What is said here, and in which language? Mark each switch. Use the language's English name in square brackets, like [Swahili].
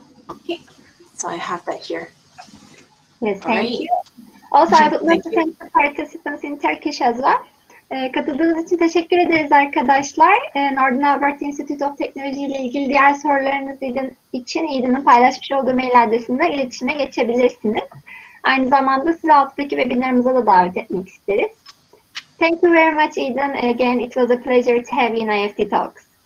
[English] Okay, so I have that here. Yes, thank you. Also, I would like to thank the participants in Turkish as well. [Turkish] Katıldığınız için teşekkür ederiz arkadaşlar. Northern Alberta Institute of Technology ile ilgili diğer sorularınız için Eden'in paylaşmış olduğu mail adresinde iletişime geçebilirsiniz. Aynı zamanda sizi alttaki webinarımıza da davet etmek isteriz. [English] Thank you very much, Eden. Again, it was a pleasure to have you in IEFT Talks.